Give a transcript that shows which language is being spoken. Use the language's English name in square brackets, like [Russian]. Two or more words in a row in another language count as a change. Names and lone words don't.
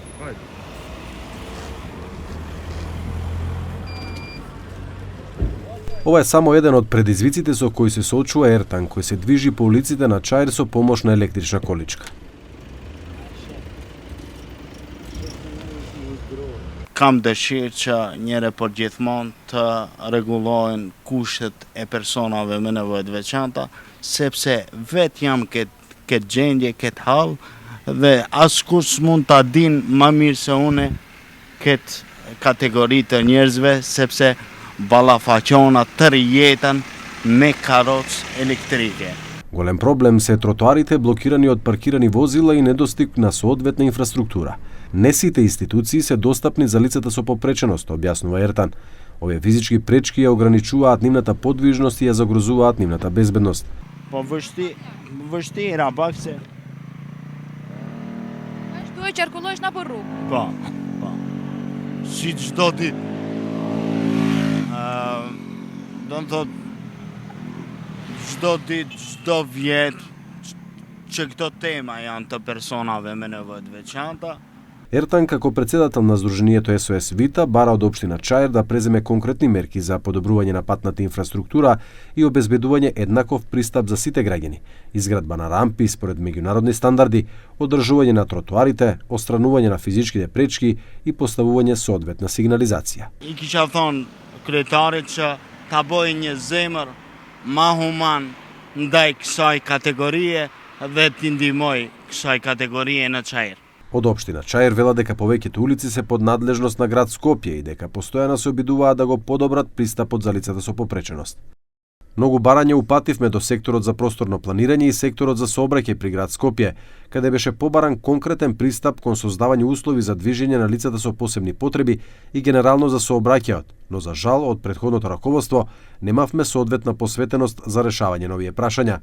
[Macedonian] Ова е само еден од предизвиците со кои се соочува Ертан, кој се движи по улиците на Чаир со помош на електрична количка. [Albanian] Kam dëshirë që njëre për gjithmonë të rregullohen kushtet e personave me nevojë të veçanta, sepse vetë jam këtë gjendje, këtë hall dhe askush s'mund ta dinë më mirë se unë këtë kategori të njerëzve, sepse ballafaqona tërë jetën me karrocë elektrike. [Macedonian] Голем проблем се тротоарите блокирани од паркирани возила и недостиг на соодветна инфраструктура. Не сите институции се достапни за лицата со попреченост, објаснува Ертан. Овие физички пречки ја ограничуваат нивната подвижност и ја загрозуваат нивната безбедност. [Albanian] Po vështira pak se. Duhet qarkullohesh na për rrugë. Po. Si çdo ditë. Do të thotë çdo ditë, çdo vjet që këto tema janë të personave me nevojë të veçanta. [Macedonian] Ертан, како председател на Сдруженијето SOS Vita, бара од општина Чаир да преземе конкретни мерки за подобрување на патната инфраструктура и обезбедување еднаков пристап за сите граѓани, изградба на рампи според меѓународни стандарди, одржување на тротоарите, отстранување на физичките пречки и поставување соодветна сигнализација. [Albanian] I kisha thonë kryetarit që ta bëjë një zemër ma human ndaj kësaj kategorie dhe t'i ndihmoj kësaj kategorie në Çair. [Macedonian] Од општина Чаир вела дека повеќето улици се под надлежност на град Скопје и дека постојано се обидуваат да го подобрат пристапот за лицата со попреченост. Многу барања упативме до секторот за просторно планирање и секторот за сообраќај при град Скопје, каде беше побаран конкретен пристап кон создавање услови за движење на лицата со посебни потреби и генерално за сообраќајот, но за жал од претходното раководство немавме соодветна посветеност за решавање на овие прашања.